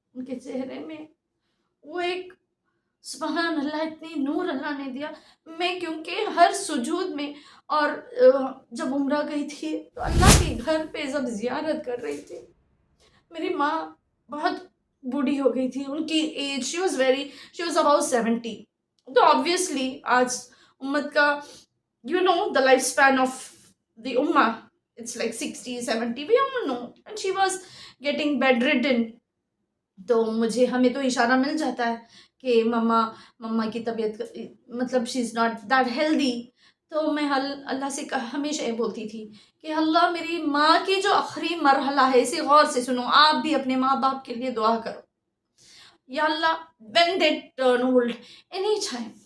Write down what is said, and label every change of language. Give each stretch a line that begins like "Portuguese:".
Urdu: ان کے چہرے میں وہ ایک سبحان اللہ، اتنی نور اللہ نے دیا. میں کیونکہ ہر سجود میں اور جب عمرہ گئی تھی تو اللہ کے گھر پہ جب زیارت کر رہی تھی، میری ماں بہت بوڑھی ہو گئی تھی. ان کی
English: Age she was about 70. تو obviously
Urdu: آج امت کا
English: the lifespan of the ummah, it's like 60 70, we all know, and she was getting bedridden.
Urdu: تو ہمیں تو اشارہ مل جاتا ہے کہ مما کی طبیعت مطلب
English: She is not that healthy.
Urdu: تو میں اللہ سے ہمیشہ یہ بولتی تھی کہ اللہ میری ماں کی جو آخری مرحلہ ہے اسے غور سے سنو. آپ بھی اپنے ماں باپ کے لیے دعا کرو یا اللہ
English: when they turn old any time.